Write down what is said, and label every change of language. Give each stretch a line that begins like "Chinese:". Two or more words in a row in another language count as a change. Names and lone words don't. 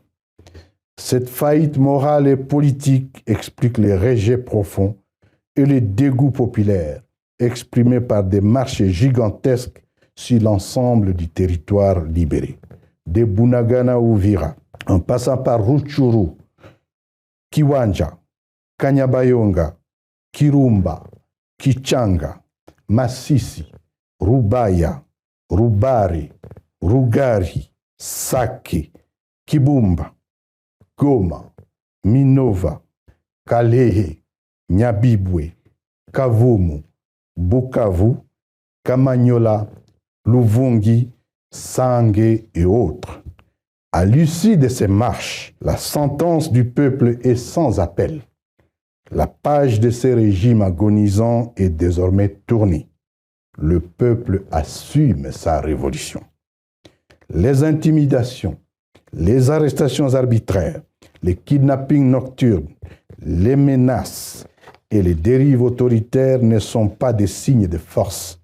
French: Cette faillite morale et politique explique les rejets profonds et le dégoût populaire exprimés par des marches gigantesques sur l'ensemble du territoire libéré. De Bunagana à Uvira, en passant par Rutshuru, Kiwanja, Kanyabayonga, Kirumba, Kichanga, Masisi, Rubaya, Rubare, Rugari, Sake, Kibumba, Goma, Minova, Kalehe, Nyabibwe, Kavumu, Bukavu, Kamanyola, Luvungi, Sangue et autres. À l'issue de ces marches, la sentence du peuple est sans appel. La page de ces régimes agonisants est désormais tournée. Le peuple assume sa révolution. Les intimidations, les arrestations arbitraires, les kidnappings nocturnes, les menaces et les dérives autoritaires ne sont pas des signes de force.